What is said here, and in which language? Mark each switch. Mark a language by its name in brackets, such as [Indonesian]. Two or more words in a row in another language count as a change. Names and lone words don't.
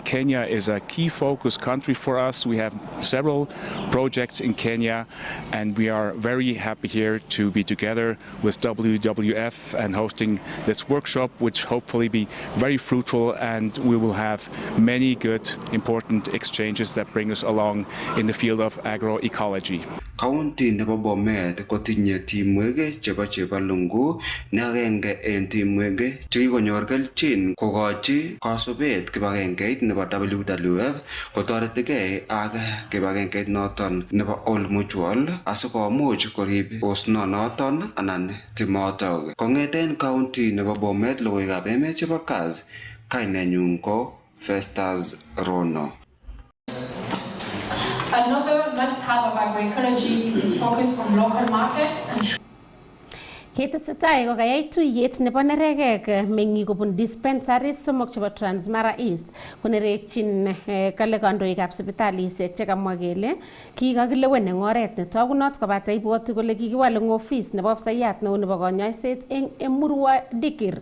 [English] Kenya is a key focus country for us. We have several projects in Kenya, and we are very happy here to be together with WWF and hosting this workshop, which hopefully be very fruitful, and we will have many good, important exchanges that bring us along in the field of agroecology. [Kalenjin] County nebo Bomet kotinye timwek chebo Chebalungu ne agenge en timwek chekikonyor kelchin kokochi kasubet kibagengeit nebo WWF kotoretigei ak kibagengeit noton nebo All Mutual asikomuch korib osnonoton anan timotok. Kong'eten county nebo Bomet logoiwekab emet chebo Kass, kainenyun ko Festus Rono. [English] Another must-have of agroecology is its focus on local markets and [Kalenjin] Ketesetai kokayai tuyet nebo neregek meng'ik kobun dispensaries somok chebo Transmara East konerekchin kale kandoikab sipitalisiek chekamwa kele kikakilewen eng oret netogunot kobate ibwoti kole kikiwal eng ofis nebo ofisayat neo nebo konyoiset eng Emurua Dikir.